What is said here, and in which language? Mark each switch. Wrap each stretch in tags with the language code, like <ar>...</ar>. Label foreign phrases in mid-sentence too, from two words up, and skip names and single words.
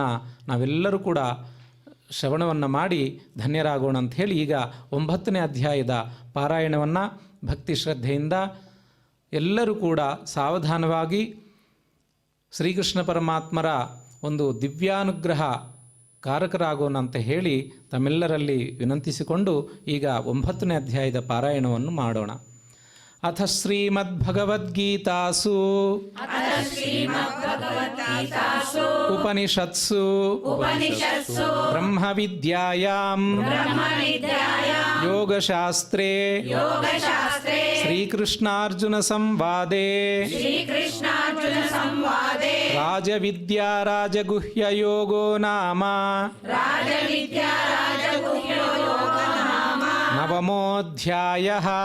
<kn>ನಾವೆಲ್ಲರೂ ಕೂಡ ಶ್ರವಣವನ್ನು ಮಾಡಿ ಧನ್ಯರಾಗೋಣ ಅಂತ ಹೇಳಿ ಈಗ 9ನೇ ಅಧ್ಯಾಯದ ಪಾರಾಯಣವನ್ನು ಭಕ್ತಿ ಶ್ರದ್ಧೆಯಿಂದ ಎಲ್ಲರೂ ಕೂಡ ಸಾವಧಾನವಾಗಿ ಶ್ರೀಕೃಷ್ಣ ಪರಮಾತ್ಮರ ಒಂದು ದಿವ್ಯಾನುಗ್ರಹ ಕಾರಕರಾಗೋಣ ಅಂತ ಹೇಳಿ ತಮ್ಮೆಲ್ಲರಲ್ಲಿ ವಿನಂತಿಸಿಕೊಂಡು ಈಗ 9ನೇ ಅಧ್ಯಾಯದ ಪಾರಾಯಣವನ್ನು ಮಾಡೋಣ.</kn> <sa>ಅಥ ಶ್ರೀಮದ್ಭಗವದ್ಗೀತಾಸು ಉಪನಿಷತ್ಸು ಬ್ರಹ್ಮವಿದ್ಯಾಯಾಂ ಯೋಗಶಾಸ್ತ್ರೇ ಶ್ರೀಕೃಷ್ಣಾರ್ಜುನ ಸಂವಾದೇ ರಾಜವಿದ್ಯಾ ರಾಜಗುಹ್ಯ ಯೋಗೋ ನಾಮ ನವಮೋऽಧ್ಯಾಯಃ.</sa>